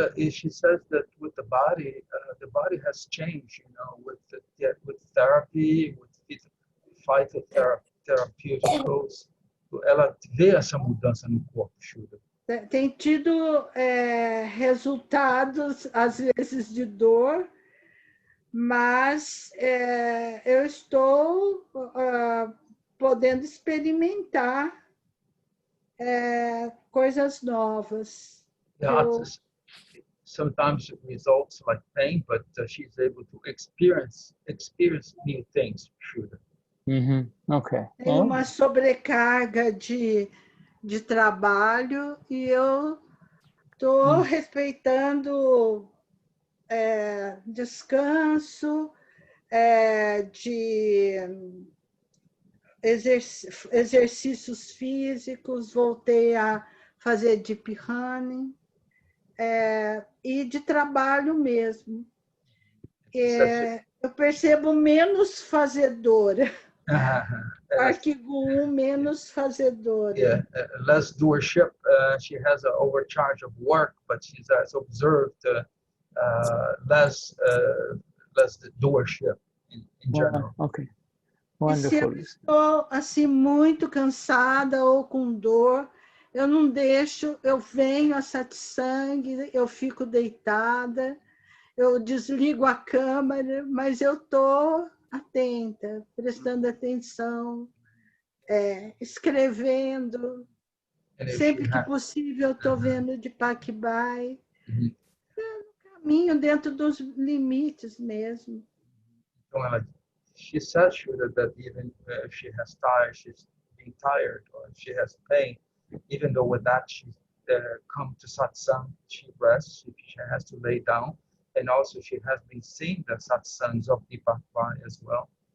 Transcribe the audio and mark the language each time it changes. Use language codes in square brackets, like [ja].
[en] She says that with the body has changed, with therapy, with phytotherapeuticals. [pt] Ela vê essa mudança no corpo, Shuddha. Tem tido resultados, às vezes, de dor, mas eu estou podendo experimentar coisas novas. [en] Sometimes it results like pain, but she's able to experience new things, Shuddha. Okay. [pt] Tem uma sobrecarga de trabalho e eu estou respeitando descanso, de exercícios físicos, voltei a fazer deep running, e de trabalho mesmo. Eu percebo menos fazedora. Arquivo 1, menos fazedora. [en] Yeah, less doership. She has an overcharge of work, but she has observed less doership in general. Okay, wonderful. [pt] E se eu estou assim muito cansada ou com dor, eu não deixo, eu venho a satsang, eu fico deitada, eu desligo a câmera, mas eu estou atenta, prestando atenção, escrevendo. Sempre que possível, eu estou vendo de Pakbai. No caminho, dentro dos limites mesmo. Então, [en] she says, Shuddha, that even if she's being tired or if she has pain, even though with that she come to satsang, she rests, she has to lay down, and also she has been seeing the satsangs of Deepak Bhai as well.